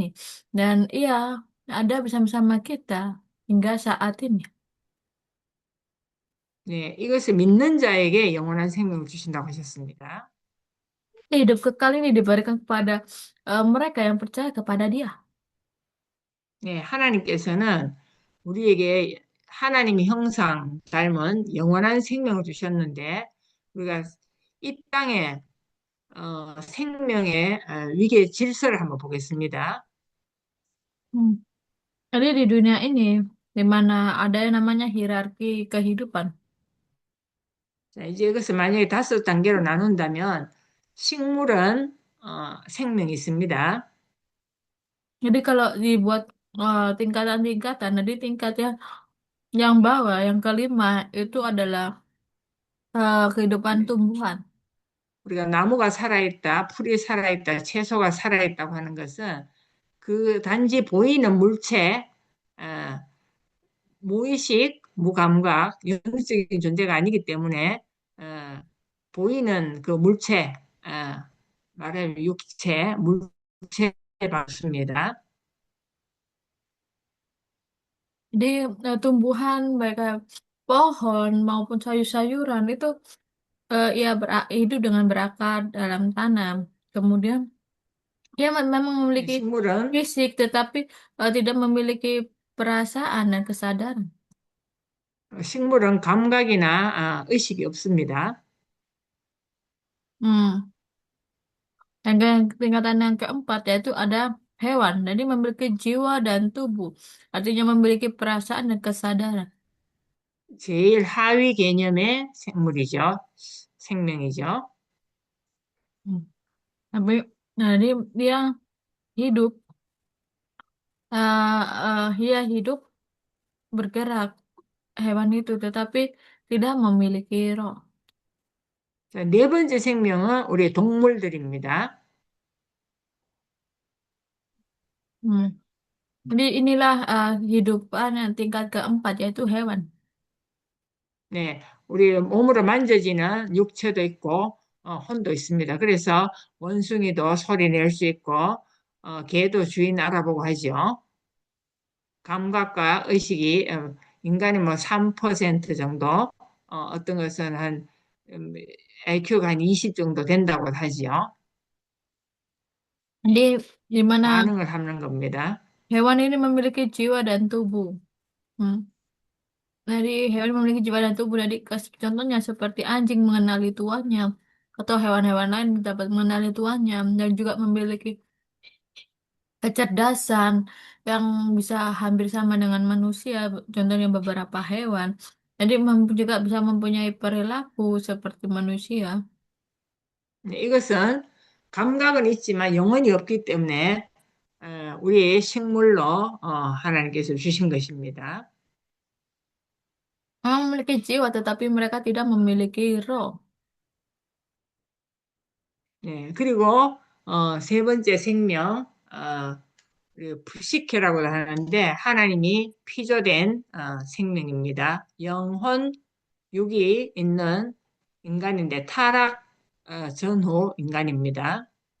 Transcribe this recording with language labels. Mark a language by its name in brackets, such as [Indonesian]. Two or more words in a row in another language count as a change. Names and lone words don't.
[Indonesian] Dan ia ada bersama-sama kita hingga saat ini. [Korean] 네, 이것을 믿는 자에게 영원한 생명을 주신다고 하셨습니다. [Indonesian] Hidup kekal ini diberikan kepada mereka yang percaya kepada dia. [Korean] 네, 하나님께서는 우리에게 하나님의 형상 닮은 영원한 생명을 주셨는데 우리가 이 땅에 생명의 위계 질서를 한번 보겠습니다. Hmm. [Indonesian] Jadi di dunia ini, di mana ada yang namanya hierarki kehidupan. [Korean] 자, 이제 이것을 만약에 5단계로 나눈다면 식물은 생명이 있습니다. [Indonesian] Jadi kalau dibuat tingkatan-tingkatan, jadi tingkat yang bawah, yang kelima itu adalah kehidupan [Korean] 네, [Indonesian] tumbuhan. [Korean] 우리가 나무가 살아있다, 풀이 살아있다, 채소가 살아있다고 하는 것은 그 단지 보이는 물체, 어, 무의식, 무감각, 영적인 존재가 아니기 때문에 보이는 그 물체, 말하면 육체, 물체에 맞습니다. [Indonesian] Jadi tumbuhan baik pohon maupun sayur-sayuran itu ia hidup dengan berakar dalam tanah. Kemudian ia memang memiliki [Korean] 식물은 [Indonesian] fisik, tetapi tidak memiliki perasaan dan kesadaran. [Korean] 식물은 감각이나 의식이 없습니다. Hmm. [Indonesian] Dan tingkatan yang keempat yaitu ada hewan. Jadi memiliki jiwa dan tubuh. Artinya memiliki perasaan dan kesadaran. [Korean] 제일 하위 개념의 생물이죠. 생명이죠. Hmm. [Indonesian] Tapi jadi dia hidup, dia hidup bergerak hewan itu, tetapi tidak memiliki roh. [Korean] 자, 네 번째 생명은 우리 동물들입니다. Hmm. [Indonesian] Jadi inilah hidupan yang tingkat keempat yaitu hewan. [Korean] 네, 우리 몸으로 만져지는 육체도 있고 혼도 있습니다. 그래서 원숭이도 소리 낼 수 있고 개도 주인 알아보고 하죠. 감각과 의식이 인간이 뭐 3% 정도, 어떤 것은 한 IQ가 한 20 정도 된다고 하지요. [Indonesian] Jadi di mana [Korean] 반응을 하는 겁니다. [Indonesian] hewan ini memiliki jiwa dan tubuh. Hmm. Dari hewan memiliki jiwa dan tubuh. Jadi contohnya seperti anjing mengenali tuannya atau hewan-hewan lain dapat mengenali tuannya dan juga memiliki kecerdasan yang bisa hampir sama dengan manusia. Contohnya beberapa hewan. Jadi juga bisa mempunyai perilaku seperti manusia. [Korean] 네, 이것은 감각은 있지만 영혼이 없기 때문에 우리의 식물로 하나님께서 주신 것입니다. [Indonesian] Memang memiliki jiwa, tetapi mereka tidak memiliki roh. [Korean] 네, 그리고 세 번째 생명, 그 푸시케라고 하는데 하나님이 피조된 생명입니다. 영혼, 육이 있는 인간인데 타락 전후 인간입니다.